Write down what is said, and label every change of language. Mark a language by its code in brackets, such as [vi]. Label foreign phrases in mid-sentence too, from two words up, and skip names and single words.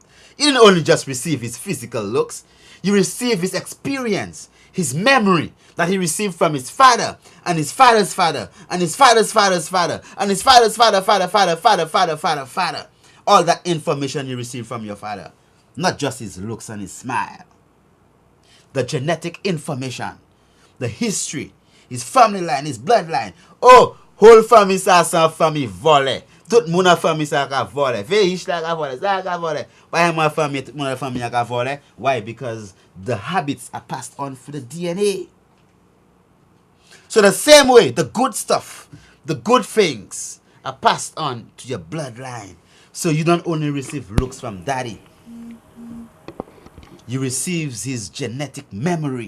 [en] You didn't only just receive his physical looks, you received his experience, his memory that he received from his father, and his father's father, and his father's father's father, and his father's father. All that information you received from your father. Not just his looks and his smile. The genetic information, the history, his family line, his bloodline. [gcf] Oh, [en] whole family [gcf] sa family vole. Tout moun a family sa ka vole. Ve ish la ka vole, sa ka vole. [en] Why my family, [gcf] tout moun a family ka vole? [en] Why? Because the habits are passed on through the DNA. So the same way, the good stuff, the good things are passed on to your bloodline. So you don't only receive looks from daddy. You receive his genetic memory.